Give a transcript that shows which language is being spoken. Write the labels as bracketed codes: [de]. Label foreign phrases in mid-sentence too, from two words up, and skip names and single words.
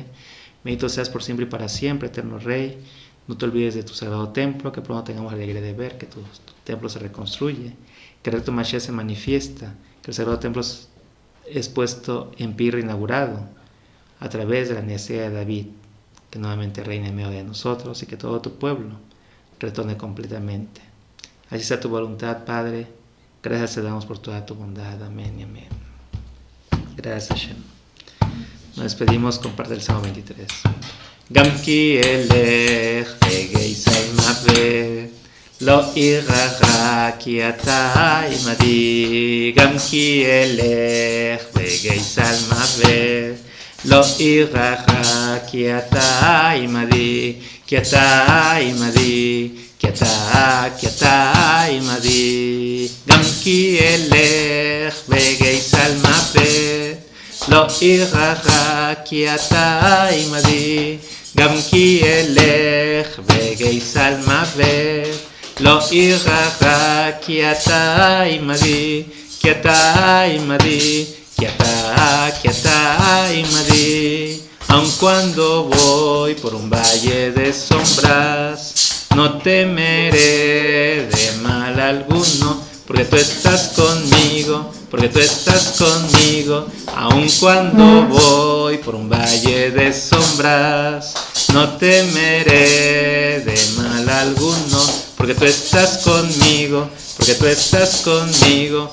[es] Bendito seas por siempre y para siempre, eterno Rey. No te olvides de tu sagrado templo, que pronto tengamos la alegría de ver que tu templo se reconstruye, que el recto Mashiach se manifiesta, que el sagrado templo es puesto en pie reinaugurado a través de la necesidad de David, que nuevamente reine en medio de nosotros y que todo tu pueblo retorne completamente. Así sea tu voluntad, Padre. Gracias te damos por toda tu bondad. Amén y amén. Gracias, Hashem. Nos despedimos con parte del Salmo 23. [he] גם כי אלך בגיא צלמות לא אירא רע כי אתה עמדי. גם כי אלך בגיא צלמות לא אירא רע כי אתה עמדי. כי אתה עמדי. כי אתה עמדי, גם כי אלך בגייסל מוות, לא אירח כי אתה עמדי, גם כי אלך בגייסל מוות, לא אירח כי אתה עמדי, כי אתה עמדי, כי אתה עמדי. [es] Aun cuando voy por un valle de sombras, no temeré de mal alguno, porque tú estás conmigo, porque tú estás conmigo. Aun cuando voy por un valle de sombras, no temeré de mal alguno, porque tú estás conmigo, porque tú estás conmigo.